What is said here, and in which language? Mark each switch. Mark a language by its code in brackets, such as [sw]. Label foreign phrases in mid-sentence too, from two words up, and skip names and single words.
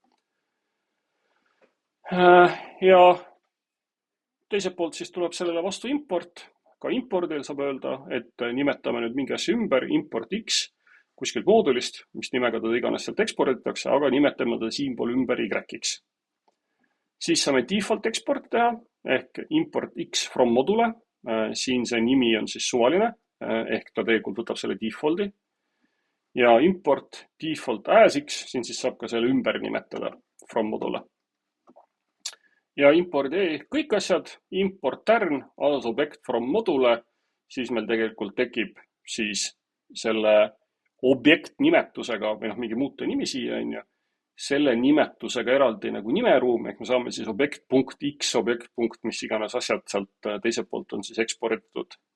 [et] Ja teiselt poolt siis tuleb sellele vastu import. Ka impordil saab öelda, et nimetame nüüd mingi asja ümber, import X kuskilt moodulist, mis nimega teda iganes sealt eksporditakse, aga nimetame teda siinpool ümber Y-X. Siis saame [en] default export [et] teha, ehk [en] import X from module. [et] Siin see nimi on siis suvaline, ehk ta tegelikult võtab selle defaulti. Ja [en] import default as X, [et] siin siis saab ka selle ümber nimetada [en] from module. [et] Ja impordi kõik asjad, import tärn, [en] as object from module, [et] siis meil tegelikult tekib siis selle objekt nimetusega või mingi muutuja nimi siia, selle nimetusega eraldi nagu nimeruum, ehk me saame siis objekt.x, objekt. mis iganes asjad sealt teiselt poolt on siis eksporditud.